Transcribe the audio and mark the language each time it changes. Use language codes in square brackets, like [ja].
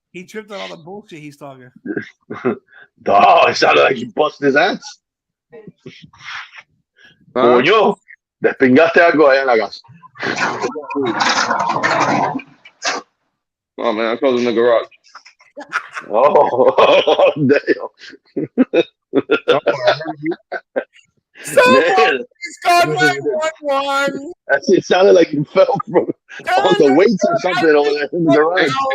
[en] He tripped on all the bullshit he's talking. Dog, it sounded like he busted his ass. [es] Coño, despingaste algo allá en la casa. [en] Oh man, I closed in the garage. Oh, damn. Someone is called 911. It sounded like you fell from on the weights or something over there in the garage.